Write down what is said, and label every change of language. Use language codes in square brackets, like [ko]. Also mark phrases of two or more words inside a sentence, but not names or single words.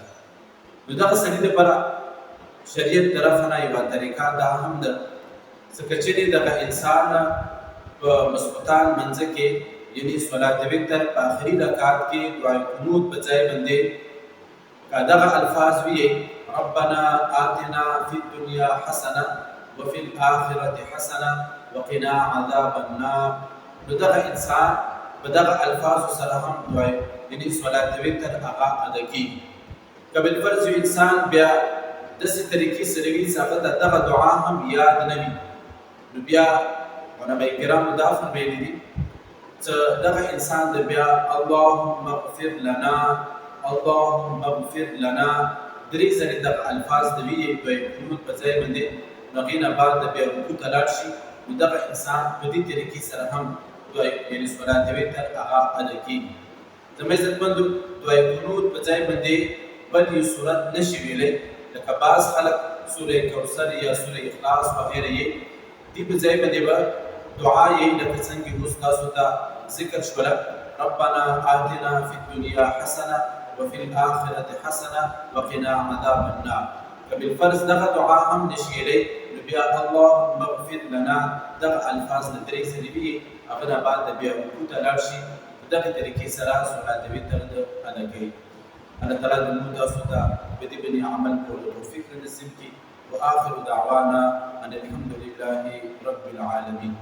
[ps] نو دغه سړي دپاره شریعت طرفه نه یوه طریقه دا هم ده چې که چېرې دغه انسان په مسقطان منځه کې یعنې صلات وتر په آخري رکعت کې دعای قنوت په ځای باندې که دغه الفاظ ویې [ar] ربنا آتنا فی الدنیا حسنه وفي الآخرة حسنه وقنا عذاب النار، [ps] نو دغه انسان په دغه الفاظو سره هم دعای یعنې صلات وتر هغه ادا کېږي. که بالفرض یو انسان بیا داسې طریقې سره وي چې هغه ته دغه دعا هم یاد نه وي، نو بیا علماء کرامو دا فرمایلي دي چې دغه انسان د بیا [ar] اللهم اغفر لنا اللهم اغفر لنا [ps] درې ځلې دغه الفاظ د ویلې دعای قنوت په ځای باندې، نو هغې نه بعد د بیا رکوع ته لاړ شي، نو دغه انسان په دې طریقې سره هم دعای یعنې صلات وتر هغه ادا کېږي. زما عزتمندو، دعای قنوت په ځای باندې بل یو صورت نشي ویلی، لکه بعض خلک سوره کوثر یا سوره اخلاص وغیره یې دې په ځای باندې به دعا یې لکه څنګه اوس تاسو ته ذکر شوله [ar] ربنا آتنا فی الدنیا حسنه وفي الآخرة حسنه وقنا عذاب النار. [ps] که بالفرض دغه دعا هم نشي ویلی، نو بیا [ar] اللهم اغفر لنا [ps] دغه الفاظ د درې ځلې ویې، هغه نه بعد د بیا رکوع ته لاړ شي، په دغې طریقې سره صلات وتر ادا کوي. الله تعالی د موږ تاسو ته په دې باندې عمل کولو توفیق نصیب کړي. [ar] وآخر دعوانا ان الحمد لله رب العالمين.